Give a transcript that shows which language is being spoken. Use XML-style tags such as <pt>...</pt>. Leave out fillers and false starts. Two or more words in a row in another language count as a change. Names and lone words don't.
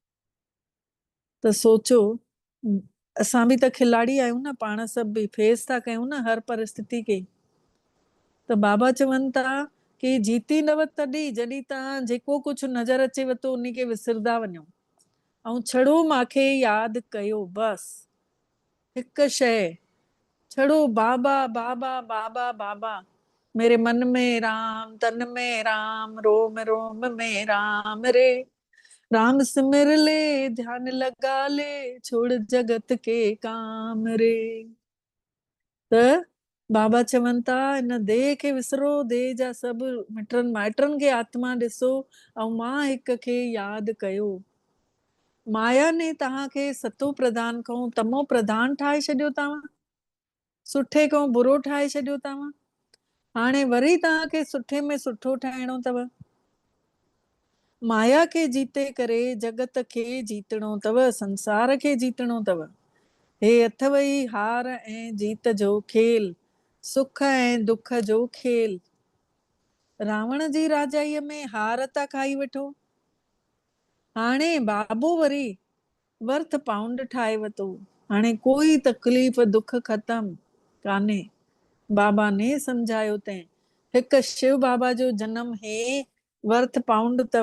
<sd>त सोचो असां बि त खिलाड़ी आहियूं न, पाण सभु बि फेस था कयूं न हर परिस्थिति खे। त बाबा चवनि था की जीतींदव तॾहिं जॾहिं तव्हां जेको कुझु नज़र अचेव थो उन खे विसरदा वञो ऐं छड़ो मूंखे यादि कयो। बसि हिकु शइ, छड़ो बाबा बाबा बाबा बाबा।</sd> <hi>मेरे मन में राम, तन में राम, रोम रोम में राम रे। राम सिमर ले, ध्यान लगा ले, छोड़ जगत के काम रे।</hi> <sd>त बाबा चवनि था इन देह खे विसरो, देह जा सभु मिटनि माइटनि खे आत्मा ॾिसो ऐं मां हिक खे यादि कयो। माया ने तव्हांखे सतो प्रधान खां तमो प्रधान ठाहे छॾियो, तव्हां सुठे खां बुरो ठाहे छॾियो। तव्हां हाणे वरी तव्हांखे सुठे में सुठो ठाहिणो अथव। माया खे जीते करे जगत खे जीतणो अथव, संसार खे जीतणो अथव। हे अथव ई हार ऐं जीत जो खेल, सुख ऐं दुख जो खेल। रावण जी राजाईअ में हार था खाई वठो, हाणे बाबो वरी</sd> <en>worth pound</en> <sd>ठाहे वरितो। हाणे कोई तकलीफ़ दुख ख़त्म कान्हे। बाबा ने सम्झायो तैं हिकु शिव बाबा जो जनम हे</sd> <en>worth pound</en> <sd>अथव।</sd>